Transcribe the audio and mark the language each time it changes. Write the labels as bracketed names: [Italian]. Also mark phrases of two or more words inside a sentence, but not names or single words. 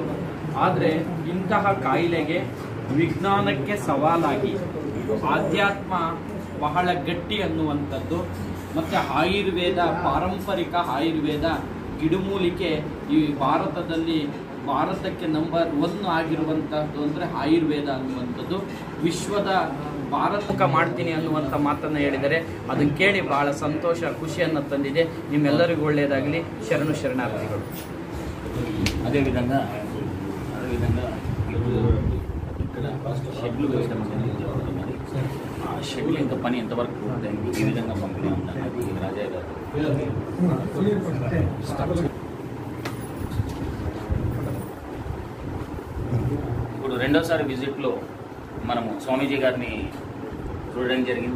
[Kannada] ಆದರೆ ಇಂತಹ ಕಾಯಿಲೆಗೆ ವಿಜ್ಞಾನಕ್ಕೆ ಸವಾಲಾಗಿ ಆಧ್ಯಾತ್ಮ ಬಹಳ ಗಟ್ಟಿ ಅನ್ನುವಂಥದ್ದು ಮತ್ತು ಆಯುರ್ವೇದ, ಪಾರಂಪರಿಕ ಆಯುರ್ವೇದ ಗಿಡಮೂಲಿಕೆ ಈ ಭಾರತಕ್ಕೆ ನಂಬರ್ 1 ಆಗಿರುವಂಥದ್ದು ಅಂದರೆ ಆಯುರ್ವೇದ ಅನ್ನುವಂಥದ್ದು. ವಿಶ್ವದ ಭಾರತಕ್ಕೆ ಮಾಡ್ತೀನಿ ಅನ್ನುವಂಥ ಮಾತನ್ನು ಹೇಳಿದರೆ ಅದನ್ನು ಕೇಳಿ ಬಹಳ ಸಂತೋಷ, ಖುಷಿಯನ್ನು ತಂದಿದೆ. ನಿಮ್ಮೆಲ್ಲರಿಗೂ ಒಳ್ಳೆಯದಾಗಲಿ. ಶರಣಾರ್ಥಿಗಳು. [Telugu] అదేవిధంగా ఇక్కడ షెడ్లు వేయడం అనేది జరుగుతున్నది. ఆ షెడ్లు ఇంకా పని ఎంతవరకు పూర్తయింది, ఏ విధంగా పంపిణీ ఉందన్నది రాజయ్య గారు. ఇప్పుడు రెండోసారి విజిట్లో మనము స్వామీజీ గారిని చూడడం జరిగింది.